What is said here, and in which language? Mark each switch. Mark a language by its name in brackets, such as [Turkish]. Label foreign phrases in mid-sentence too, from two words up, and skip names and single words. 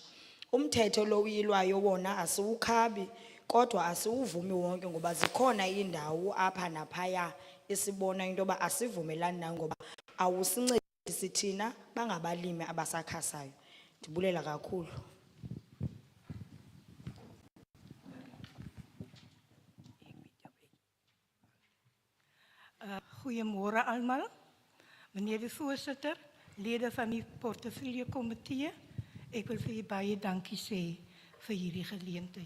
[Xhosa] Umthetho lo uyilwayo wona asiwukhabi kodwa asiwuvumi wonke ngoba zikhona indawo apha naphaya esibona into yoba asivumelani nayo ngoba awusincedisi thina bangabalimi abasakhasayo. Ndibulela kakhulu. [Afrikaans] Goeiemôre almal. Meneer de voorsitter, lede van die portefeulje komitee, ek wil vir julle baie dankie sê vir hierdie geleentheid.